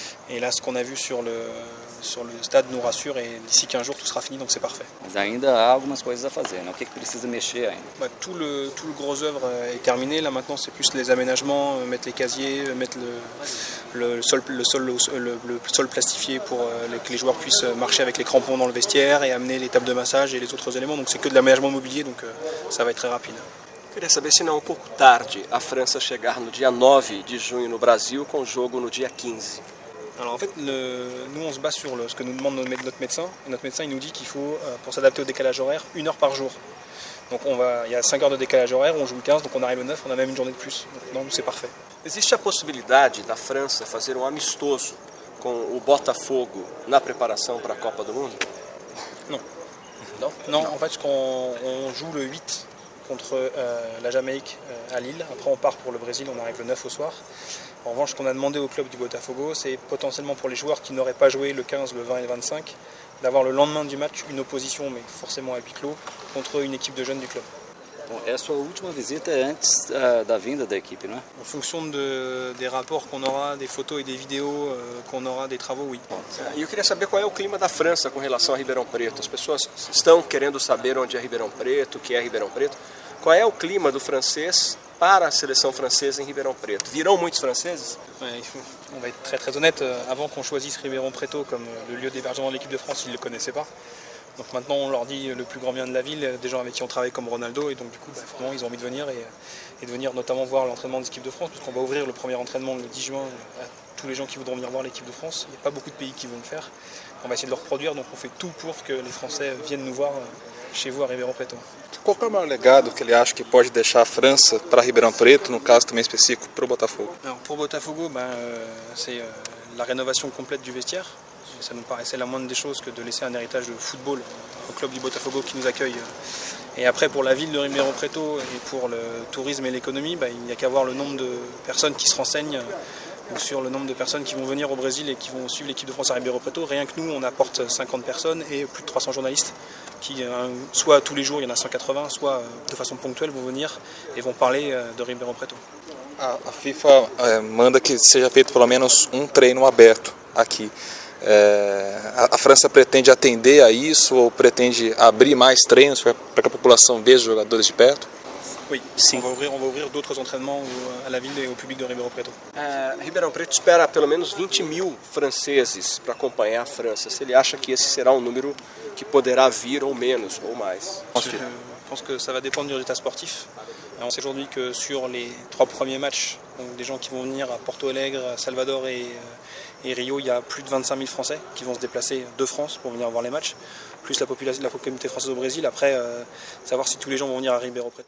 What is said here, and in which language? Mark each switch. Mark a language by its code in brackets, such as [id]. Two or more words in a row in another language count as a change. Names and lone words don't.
[fr] Et là, ce qu'on a vu sur le stade nous rassure et d'ici 15 jours, tout sera fini, donc c'est parfait. [pt] Mas ainda há algumas coisas a fazer, né? O que precisa mexer ainda? [fr] Tout le gros œuvre est terminé. Là maintenant, c'est plus les aménagements, mettre les casiers, mettre le sol plastifié pour que les joueurs puissent marcher avec les crampons dans le vestiaire et amener les tables de massage et les autres éléments. Donc c'est que de l'aménagement mobilier, donc ça va être très rapide. [pt] Queria saber se não é um pouco tarde a França chegar no dia 9 de junho no Brasil com o jogo no dia 15. [fr] Alors en fait, nous on se base sur ce que nous demande notre médecin. Et notre médecin il nous dit qu'il faut, pour s'adapter au décalage horaire, 1 heure par jour. Donc il y a 5 heures de décalage horaire, on joue le 15, donc on arrive le 9, on a même une journée de plus. Donc non, c'est parfait. [pt] Existe a possibilidade da França fazer um amistoso com o Botafogo na preparação para a Copa do Mundo? [fr] Non. Non, en fait, on joue le 8 contre la Jamaïque à Lille. Après, on part pour le Brésil, on arrive le 9 au soir. En revanche, ce qu'on a demandé au club du Botafogo, c'est potentiellement pour les joueurs qui n'auraient pas joué le 15, le 20 et le 25, d'avoir le lendemain du match une opposition, mais forcément à huis clos, contre une équipe de jeunes du club. [pt] Bom, é a sua última visita antes da vinda da equipe, não é? [fr] En fonction des rapports qu'on aura, des photos et des vidéos qu'on aura, des travaux, oui. [pt] E eu queria saber qual é o clima da França com relação a Ribeirão Preto. As pessoas estão querendo saber onde é Ribeirão Preto, o que é Ribeirão Preto. Qual é o clima do francês para a seleção française em Ribeirão Preto? Virão muitos franceses? [fr] Ouais, on va être très très honnête, avant qu'on choisisse Ribeirão Preto comme le lieu d'hébergement de l'équipe de France, ils ne le connaissaient pas. Donc maintenant on leur dit le plus grand bien de la ville, des gens avec qui on travaille comme Ronaldo, et donc du coup vraiment ils ont envie de venir et de venir notamment voir l'entraînement de l'équipe de France, puisqu'on va ouvrir le premier entraînement le 10 juin à tous les gens qui voudront venir voir l'équipe de France. Il n'y a pas beaucoup de pays qui vont le faire. On va essayer de le reproduire, donc on fait tout pour que les Français viennent nous voir chez vous à Ribeirão Preto. [pt] Qual é o maior legado que ele acha que pode deixar a França para Ribeirão Preto, no caso também específico para o Botafogo? [fr] Alors pour Botafogo, c'est la rénovation complète du vestiaire. Ça nous paraissait la moindre des choses que de laisser un héritage de football au club du Botafogo qui nous accueille. Et après, pour la ville de Ribeirão Preto et pour le tourisme et l'économie, il n'y a qu'à voir le nombre de personnes qui se renseignent ou sur le nombre de personnes qui vont venir au Brésil et qui vont suivre l'équipe de France à Ribeirão Preto. Rien que nous, on apporte 50 personnes et plus de 300 journalistes qui, soit tous les jours, il y en a 180, soit de façon ponctuelle, vont venir et vont parler de Ribeirão Preto. [pt] A FIFA manda que seja feito pelo menos treino aberto aqui. A França pretende atender a isso ou pretende abrir mais treinos para que a população veja os jogadores de perto? [fr] Oui, sim. On va ouvrir d'autres entraînements à la ville et au public de Ribeirão Preto. [pt] Ribeirão Preto espera pelo menos 20 mil franceses para acompanhar a França. Se ele acha que esse será um número que poderá vir ou menos ou mais. [fr] Je pense que ça va dépendre du résultat sportif. On sait aujourd'hui que sur les 3 premiers matchs, donc des gens qui vont venir à Porto Alegre, à Salvador et Rio, il y a plus de 25 000 Français qui vont se déplacer de France pour venir voir les matchs, plus la communauté française au Brésil. Après, savoir si tous les gens vont venir à Ribeirão Preto.